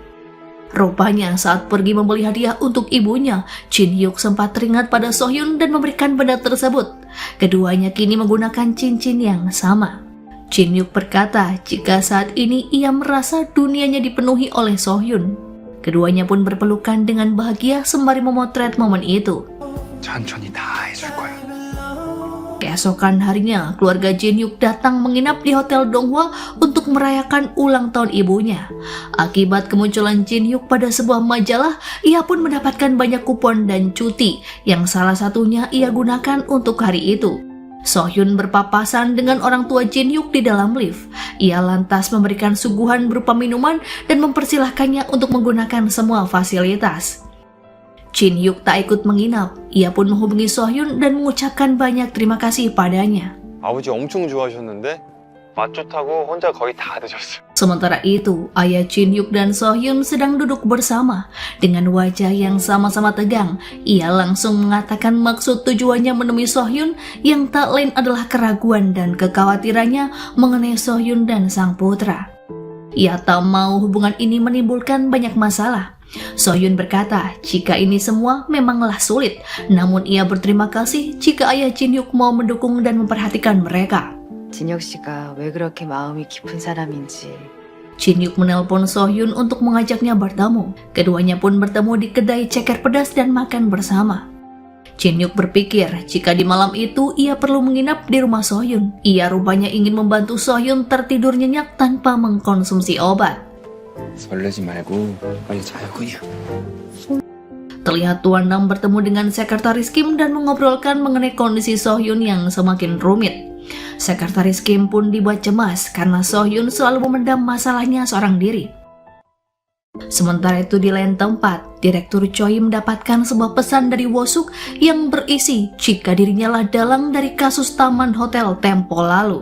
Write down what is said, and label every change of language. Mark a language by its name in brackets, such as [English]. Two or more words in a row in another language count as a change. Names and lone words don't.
[Indonesian] Rupanya saat pergi membeli hadiah untuk ibunya, Jin Hyuk sempat teringat pada So-hyun dan memberikan benda tersebut. Keduanya kini menggunakan cincin yang sama. Jin Hyuk berkata jika saat ini ia merasa dunianya dipenuhi oleh So-hyun. Keduanya pun berpelukan dengan bahagia sembari memotret momen itu. [Korean] 천천히 다 해줄 거야. [Indonesian] Keesokan harinya, keluarga Jin Hyuk datang menginap di Hotel Donghua untuk merayakan ulang tahun ibunya. Akibat kemunculan Jin Hyuk pada sebuah majalah, ia pun mendapatkan banyak kupon dan cuti, yang salah satunya ia gunakan untuk hari itu. So-hyun berpapasan dengan orang tua Jin Hyuk di dalam lift. Ia lantas memberikan suguhan berupa minuman dan mempersilahkannya untuk menggunakan semua fasilitas. Jin Hyuk tak ikut menginap. Ia pun menghubungi So-hyun dan mengucapkan banyak terima kasih padanya. [Korean] 아버지 엄청 좋아하셨는데 맛 좋다고 혼자 거의 다 드셨어요. [Indonesian] Sementara itu, ayah Jin Hyuk dan So-hyun sedang duduk bersama. Dengan wajah yang sama-sama tegang, ia langsung mengatakan maksud tujuannya menemui So-hyun yang tak lain adalah keraguan dan kekhawatirannya mengenai So-hyun dan sang putra. Ia tak mau hubungan ini menimbulkan banyak masalah. So-hyun berkata jika ini semua memanglah sulit, namun ia berterima kasih jika ayah Jin Hyuk mau mendukung dan memperhatikan mereka. [Korean] 진혁 씨가 왜 그렇게 마음이 깊은 사람인지. [Indonesian] Jin Hyuk menelpon So-hyun untuk mengajaknya bertemu. Keduanya pun bertemu di kedai ceker pedas dan makan bersama. Jin Hyuk berpikir jika di malam itu ia perlu menginap di rumah So-hyun. Ia rupanya ingin membantu So-hyun tertidur nyenyak tanpa mengkonsumsi obat. [Korean] 설레지 말고 빨리 자요. [Indonesian] Terlihat Tuan Nam bertemu dengan Sekretaris Kim dan mengobrolkan mengenai kondisi So-hyun yang semakin rumit. Sekretaris Kim pun dibuat cemas karena So-hyun selalu memendam masalahnya seorang diri. Sementara itu di lain tempat, Direktur Choi mendapatkan sebuah pesan dari Wo-suk yang berisi jika dirinya lah dalang dari kasus taman hotel tempo lalu.